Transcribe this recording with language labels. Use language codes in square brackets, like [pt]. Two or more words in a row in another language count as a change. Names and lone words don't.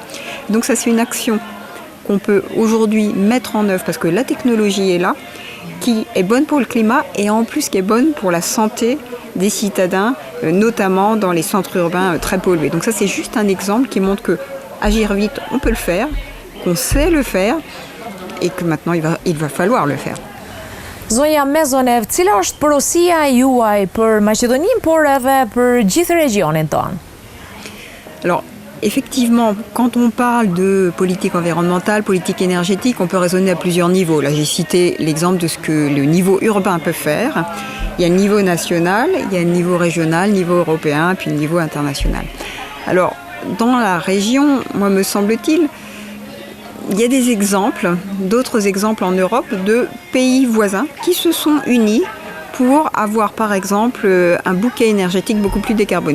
[fr] Donc ça c'est une action qu'on peut aujourd'hui mettre en œuvre parce que la technologie est là, qui est bonne pour le climat et en plus qui est bonne pour la santé des citadins, notamment dans les centres urbains très pollués. Donc ça c'est juste un exemple qui montre que agir vite, on peut le faire, qu'on sait le faire et que maintenant il va falloir le faire. [sq] Zonja Mezonev, cila është porosia juaj për Maqedoninë, por edhe për gjithë regionin tonë? [fr] Alors, effectivement, quand on parle de politique environnementale, politique énergétique, on peut raisonner à plusieurs niveaux. Là, j'ai cité l'exemple de ce que le niveau urbain peut faire. Il y a le niveau national, il y a le niveau régional, le niveau européen, puis le niveau international. Alors, dans la région, moi, me semble-t-il, il y a des exemples, d'autres exemples en Europe, de pays voisins qui se sont unis pour avoir, par exemple, un bouquet énergétique beaucoup plus décarboné.